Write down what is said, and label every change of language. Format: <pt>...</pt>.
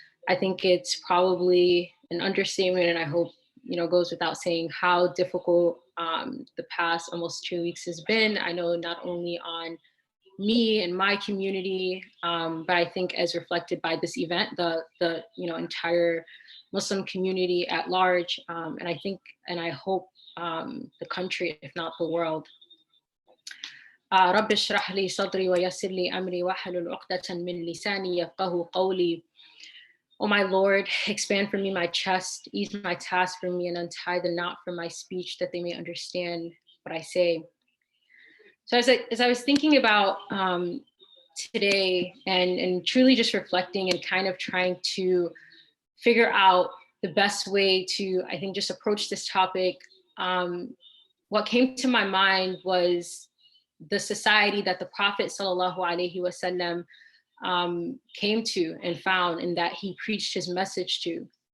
<en>I think it's probably an understatement, and I hope goes without saying how difficult the past almost 2 weeks has been. I know not only on me and my community, but I think as reflected by this event, the entire Muslim community at large, and I think and I hope the country, if not the world.</en> <ar>رب اشرح لي صدري ويسر لي أمري واحلل عقدة من لساني يفقهوا قولي.</ar> <en>Oh my Lord, expand for me my chest, ease my task for me, and untie the knot from my speech that they may understand what I say. So as I was thinking about today and truly just reflecting and kind of trying to figure out the best way to, I think, just approach this topic, what came to my mind was the society that the Prophet sallallahu alaihi wasallam came to and found, and that he preached his message to.</en>